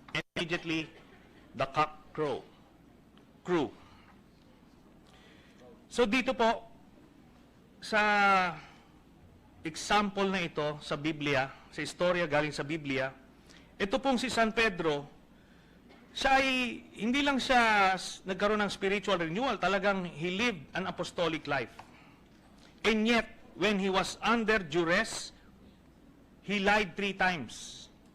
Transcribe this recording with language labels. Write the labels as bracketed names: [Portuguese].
[English] And immediately the cock crew. [Filipino] So dito po, sa example na ito sa Biblia, sa istorya galing sa Biblia, ito pong si San Pedro, siya ay, hindi lang siya nagkaroon ng spiritual renewal, talagang [English] he lived an apostolic life. And yet, when he was under duress, he lied 3 times.